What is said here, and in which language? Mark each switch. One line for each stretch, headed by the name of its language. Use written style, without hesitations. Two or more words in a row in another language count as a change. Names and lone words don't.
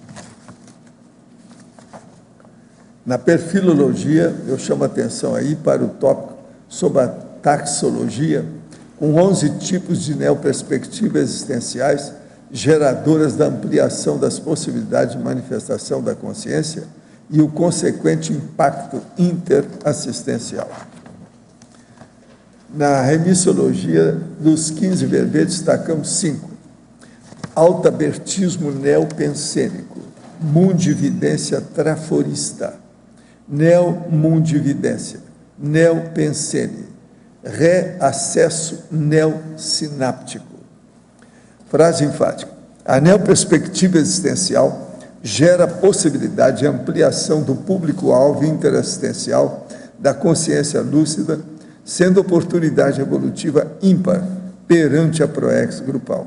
Portuguese: Na perfilologia, eu chamo a atenção aí para o tópico sobre a taxologia, com 11 tipos de neoperspectivas existenciais, geradoras da ampliação das possibilidades de manifestação da consciência e o consequente impacto interassistencial. Na remissologia, dos 15 verbetes, destacamos 5. Altabertismo neopensênico, mundividência traforista, neomundividência, neopensene, reacesso neosináptico. Frase enfática. A neoperspectiva existencial gera a possibilidade de ampliação do público-alvo interassistencial da consciência lúcida, sendo oportunidade evolutiva ímpar perante a proex grupal.